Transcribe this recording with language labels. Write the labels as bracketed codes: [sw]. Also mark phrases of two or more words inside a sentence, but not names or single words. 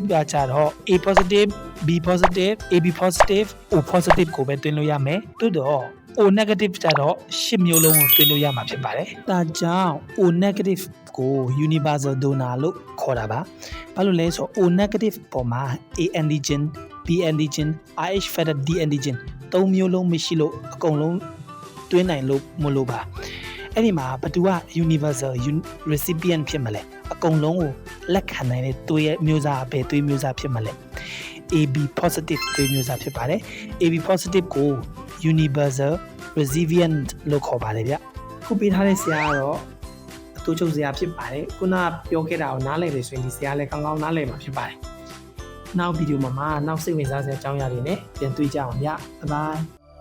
[my] ကကြတော့ [en] A positive B positive AB positive O positive [my] ကိုပဲတွင်းလို့ရမယ်တိုးတော့ [en] O negative [my] ကြတော့10မျိုးလုံးကိုတွင်းလို့ရမှာဖြစ်ပါတယ်ဒါကြောင့် [en] O negative [my] ကို [en] universal donor [my] လို့ခေါ်တာပါဘာလို့လဲဆိုတော့ [en] O negative [my] ပေါ်မှာ [en] A antigen B antigen RH factor D antigen [my] ၃မျိုးလုံးမရှိလို့အကုန်လုံးတွင်းနိုင်လို့မလို့ပါအဲ့ဒီမှာဘယ်သူက [en] universal recipient [my] ဖြစ်မလဲအကုန်လုံးကိုလက်ခံနိုင်တဲ့သွေးရဲ့မျိုးစားပဲသွေးမျိုးစားဖြစ်မလဲ [en] AB positive [my] သွေးမျိုးစားဖြစ်ပါတယ် [en] AB positive [my] ကို [en] universal recipient [my] လို့ခေါ်ပါတယ်ဗျ ခုပေးထားတဲ့ဆရာကတော့အတူချုပ်ဆရာဖြစ်ပါတယ်ခုနပြောခဲ့တာကိုနားလည်တယ်ဆိုရင်ဒီဆရာလည်းကောင်းကောင်းနားလည်မှာဖြစ်ပါတယ်နောက်ဗီဒီယိုမှာနောက်စိတ်ဝင်စားစရာအကြောင်းအရာတွေနဲ့ပြန်တွေ့ကြအောင်ဗျဘိုင်